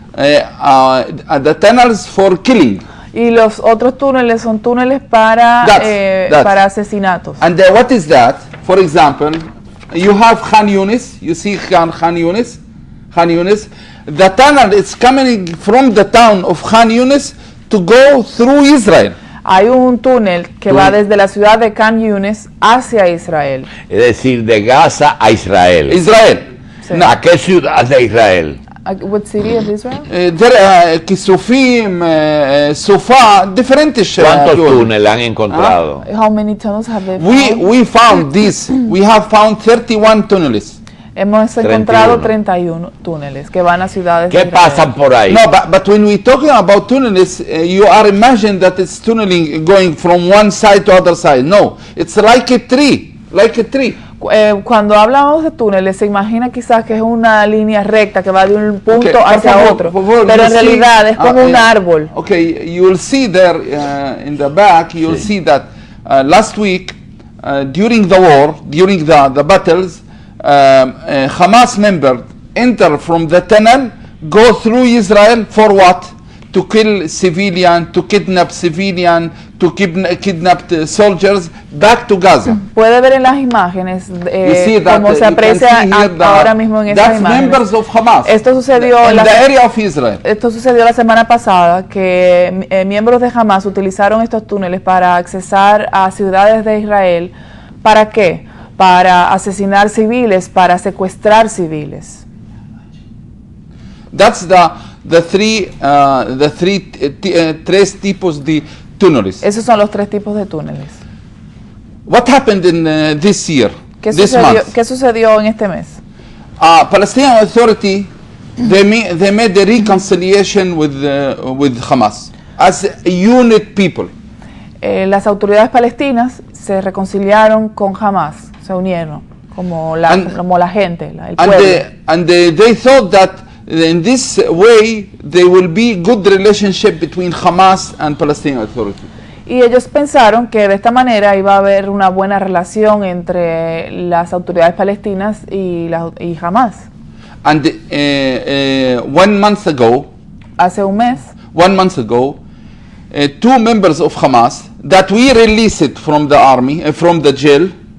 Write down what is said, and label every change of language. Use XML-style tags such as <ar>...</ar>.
<en>The tunnels for killing.</en> <es>Y los otros túneles son túneles para para asesinatos.</es> <en>And what is that? For example, you have Khan Yunis. You see Khan Yunis. The tunnel is coming from the town of Khan Yunis to go through Israel.</en> <es>Hay un túnel que va desde la ciudad de Khan Yunis hacia Israel. Es decir, de Gaza a Israel. Sí. ¿A qué ciudad de Israel?</es> <en>What city of Israel?</en> <es>Kisufim, Sufa, diferentes. ¿Cuántos túneles han encontrado?</es> <en>How many tunnels have they found? We found this. We have found 31 tunnels.</en> <es>Hemos encontrado 31 túneles que van a ciudades. ¿Qué pasan por ahí?</es> <en>No, but when we talking about tunnels, you are imagine that it's tunneling going from one side to other side. No, it's like a tree,</en> <es>Cuando hablamos de túneles, se imagina quizás que es una línea recta que va de un punto hacia otro, pero en realidad es como un árbol.</es> <en>Okay, you will see there in the back, you will see that last week, during the war, during the battles, Hamas members enter from the tunnel, go through Israel for what? To kill civilian, to kidnap civilian, to kidnap soldiers back to Gaza.</en> <es>Puede ver en las imágenes como se aprecia ahora mismo en esas imágenes.</es> <en>Members of Hamas.</en> <es>Esto sucedió</es> <en>in the area of Israel.</en> <es>Esto sucedió la semana pasada, que miembros de Hamas utilizaron estos túneles para accesar a ciudades de Israel. ¿Para qué? Para asesinar civiles, para secuestrar civiles.</es> <en>That's</en> <es>tres tipos de túneles. Esos son los tres tipos de túneles.</es> <en>What happened in this year?</en> <es>¿Qué</es> <en>This</en> <es>sucedió,</es> <en>month?</en> <es>¿Qué sucedió en este mes?</es> <en>Palestinian Authority they made a reconciliation with Hamas as a unit people.</en> <es>Las autoridades palestinas se reconciliaron con Hamas, se unieron como la gente, el pueblo.</es> <en>And they thought that in this way there will be good relationship between Hamas and Palestinian Authority.</en> <es>Y ellos pensaron que de esta manera iba a haber una buena relación entre las autoridades palestinas y Hamas.</es> <en>And 1 month ago,</en> <es>Hace un mes,</es> <en>1 month ago, 2 members of Hamas that we released from the army, from the jail,</en>